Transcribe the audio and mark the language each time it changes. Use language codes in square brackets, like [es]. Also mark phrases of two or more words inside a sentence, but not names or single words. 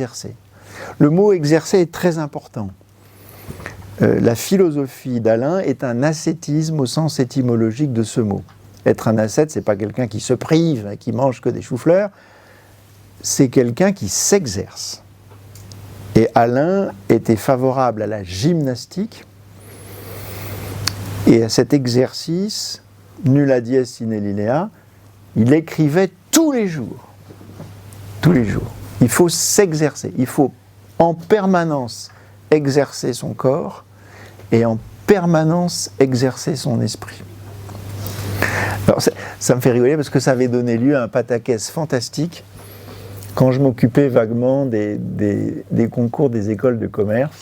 [fr] » Le mot « exercer » est très important. La philosophie d'Alain est un ascétisme au sens étymologique de ce mot. Être un ascète, ce n'est pas quelqu'un qui se prive, qui mange que des choux-fleurs, c'est quelqu'un qui s'exerce. Et Alain était favorable à la gymnastique et à cet exercice, [la] nulla dies sine linea, [fr] il écrivait tous les jours. Tous les jours. Il faut s'exercer, il faut en permanence exercer son corps et en permanence exercer son esprit. Alors ça me fait rigoler parce que ça avait donné lieu à un pataquès fantastique quand je m'occupais vaguement des concours des écoles de commerce.